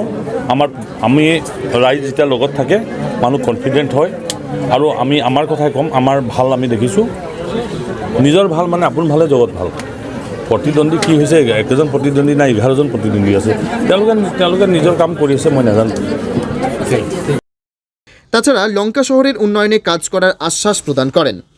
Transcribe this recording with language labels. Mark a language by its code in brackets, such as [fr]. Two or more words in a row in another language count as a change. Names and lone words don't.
[as] আমি ৰাইজ যেতিয়া লগত থাকে মানুহ কনফিডেণ্ট হয় আৰু আমি আমাৰ কথাই ক'ম। আমাৰ ভাল আমি দেখিছোঁ। নিজৰ ভাল মানে আপোন ভালে জগত ভাল। প্ৰতিদ্বন্দ্বী কি হৈছে, একজন প্ৰতিদ্বন্দ্বী নাই, 11জন প্ৰতিদ্বন্দ্বী আছে। তেওঁলোকে নিজৰ কাম কৰি আছে, মই নাজানো। [bn] তাছাড়া লঙ্কা শহরের উন্নয়নে কাজ করার আশ্বাস প্রদান করেন।